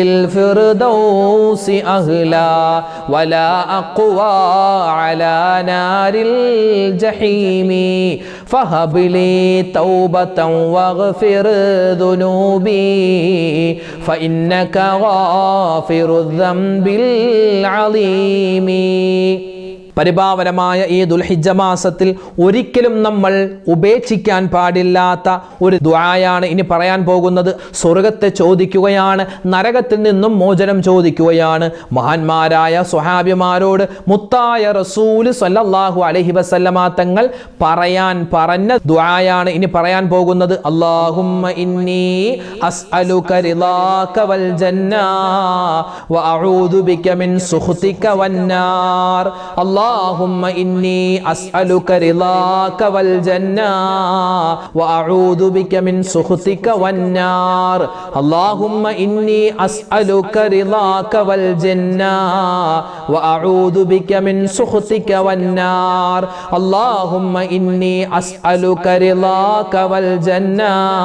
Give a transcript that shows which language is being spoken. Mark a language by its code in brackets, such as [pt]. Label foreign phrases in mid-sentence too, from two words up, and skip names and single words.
[ar] للفردوس أهلا ولا أقوى على نار الجحيم فهب لي توبة واغفر ذنوبي فإنك غافر الذنب العظيم. [ml] പരിപാവനമായ ഈ ദുൽഹിജ്ജ മാസത്തിൽ ഒരിക്കലും നമ്മൾ ഉപേക്ഷിക്കാൻ പാടില്ലാത്ത ഒരു ദുആയാണ് ഇനി പറയാൻ പോകുന്നത്. സ്വർഗത്തെ ചോദിക്കുകയാണ്, നരകത്തിൽ നിന്നും മോചനം ചോദിക്കുകയാണ്. മഹാന്മാരായ സ്വഹാബിമാരോട് മുത്തായ റസൂൽ [ar] صلى الله عليه وسلم [ml] തങ്ങൾ പറഞ്ഞ ദുആയാണ് ഇനി പറയാൻ പോകുന്നത്. [ar] اللهم إني أسألك رضاك والجنة وأعوذ بك من سخطك والنار. اللهم إني أسألك رضاك والجنة وأعوذ بك من سخطك والنار اللهم إني أسألك رضاك والجنة وأعوذ بك من سخطك والنار اللهم إني أسألك رضاك والجنة